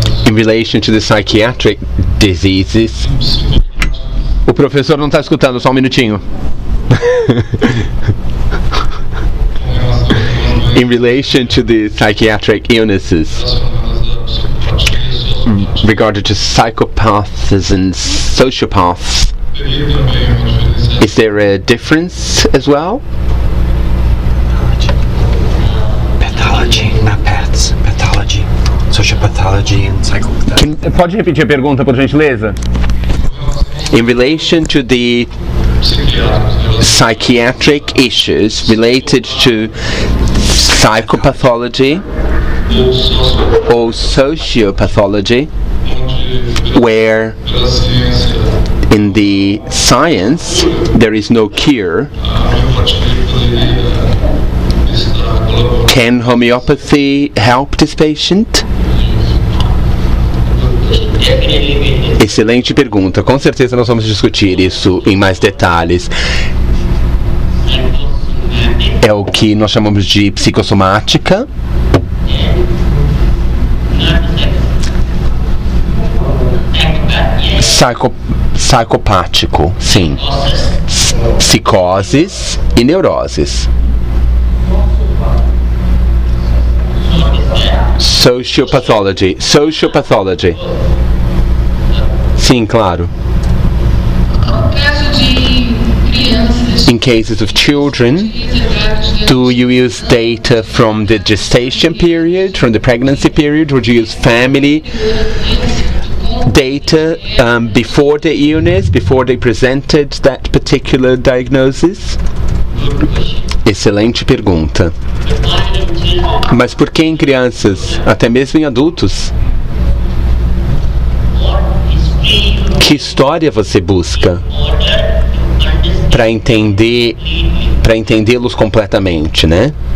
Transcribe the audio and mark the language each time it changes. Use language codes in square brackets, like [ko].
[en] In relation to the psychiatric diseases. [pt] O professor não está escutando, só um minutinho. [en] In relation to the psychiatric illnesses, regarding to psychopaths and sociopaths, is there a difference as well? Pathology, not paths. Pathology. Sociopathology and psychopathology. [pt] Pode repetir a pergunta, por gentileza? [en] In relation to the psychiatric issues related to psychopathology or sociopathology, where in the science there is no cure, can homeopathy help this patient? [pt] Excelente pergunta. Com certeza nós vamos discutir isso em mais detalhes. É o que nós chamamos de psicossomática. Psicopático, sim. Psicoses e neuroses. [en] Sociopathology. Sociopathology. [pt] Sim, claro. [en] In cases of children, do you use data from the gestation period, from the pregnancy period, or do you use family data before the illness, before they presented that particular diagnosis? [pt] Excelente pergunta. Mas por que em crianças, até mesmo em adultos? Que história você busca para entendê-los completamente, né?